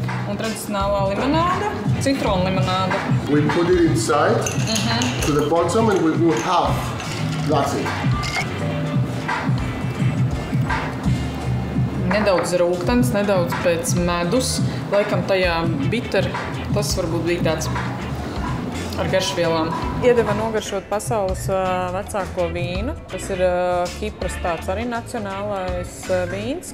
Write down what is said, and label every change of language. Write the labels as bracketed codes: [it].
[lv] Un tradicionālā limonāda, citronu limonāda. [en] We put it inside to the bottom and we do half. That's it. [lv] Nedaudz rūgtens, nedaudz pēc medus. Laikam tajā bitter, tas varbūt bija tāds ar garšvielām. Iedeva nogaršot pasaules vecāko vīnu. Tas ir Kipras tāds arī nacionālais vīns.